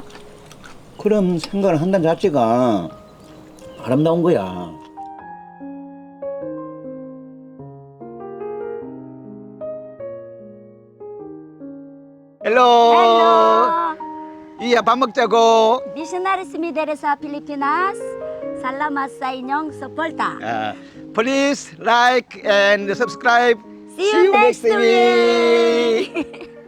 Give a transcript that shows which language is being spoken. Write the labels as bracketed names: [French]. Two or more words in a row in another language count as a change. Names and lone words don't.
[Korean] 그럼 생각을 한다는 자체가 아름다운 거야. 헬로. 이야 밥 먹자고. [Cebuano] Missionaries Mideres sa Pilipinas. Salamat sa inyong suporta. [English] Please like and subscribe. See you next week.